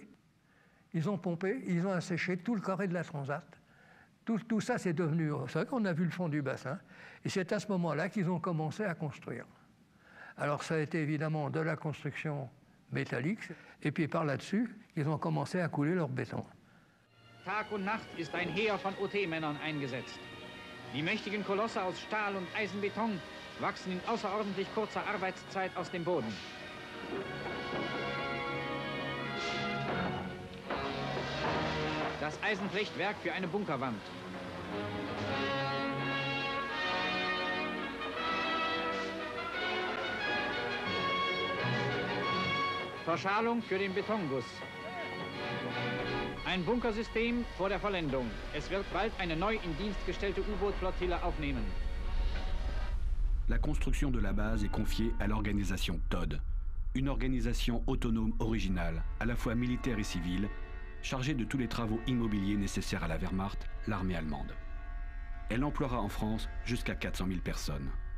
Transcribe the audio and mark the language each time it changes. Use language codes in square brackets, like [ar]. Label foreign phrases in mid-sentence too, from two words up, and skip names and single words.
[fr] Ils ont pompé, ils ont asséché tout le carré de la Transat. Tout ça, c'est devenu... C'est vrai qu'on a vu le fond du bassin. Et c'est à ce moment-là qu'ils ont commencé à construire. Alors ça a été évidemment de la construction métallique. Et puis par là-dessus, ils ont commencé à couler leur béton. [de] Tag und Nacht ist ein Heer von OT-Männern eingesetzt. Die mächtigen Kolosse aus Stahl und Eisenbeton wachsen in außerordentlich kurzer Arbeitszeit aus dem Boden. Das Eisenflechtwerk für eine Bunkerwand. Verschalung für den Betonguss. Ein Bunkersystem vor der Vollendung. Es wird bald eine neu in Dienst gestellte U-Boot-Flottille aufnehmen. [fr] La construction de la base est confiée à l'organisation TOD, une organisation autonome originale, à la fois militaire et civile, chargée de tous les travaux immobiliers nécessaires à la Wehrmacht, l'armée allemande. Elle emploiera en France jusqu'à 400 000 personnes.